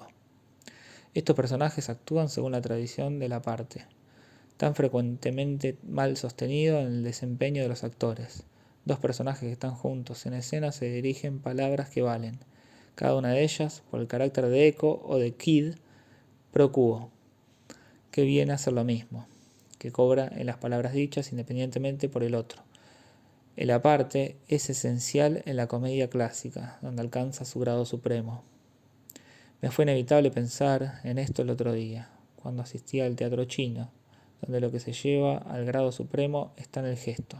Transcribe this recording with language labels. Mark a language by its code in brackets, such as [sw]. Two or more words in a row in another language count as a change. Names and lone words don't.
[es] Estos personajes actúan según la tradición de la parte, tan frecuentemente mal sostenido en el desempeño de los actores. Dos personajes que están juntos en escena se dirigen palabras que valen, cada una de ellas por el carácter de eco o de [la] quid pro quo, [es] que viene a ser lo mismo, que cobra en las palabras dichas independientemente por el otro. El aparte es esencial en la comedia clásica, donde alcanza su grado supremo. Me fue inevitable pensar en esto el otro día, cuando asistía al teatro chino, donde lo que se lleva al grado supremo está en el gesto.